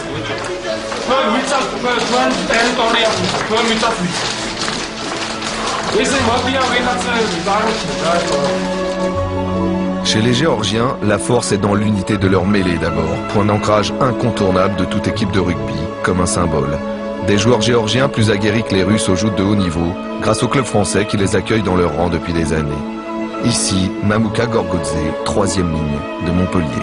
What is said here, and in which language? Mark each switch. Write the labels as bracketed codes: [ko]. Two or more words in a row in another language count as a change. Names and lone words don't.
[ka] ჩვენ ვიცავთ ჩვენ ტერიტორიას, ჩვენ ვიცავთ ესე მოდიან ვინაცრები, კაროჩი. [fr] Chez les Géorgiens, la force est dans l'unité de leur mêlée d'abord, point d'ancrage incontournable de toute équipe de rugby, comme un symbole. Des joueurs géorgiens plus aguerris que les Russes aux joutes de haut niveau, grâce au club français qui les accueille dans leur rang depuis des années. Ici, Mamouka Gorgodze, 3e ligne de Montpellier.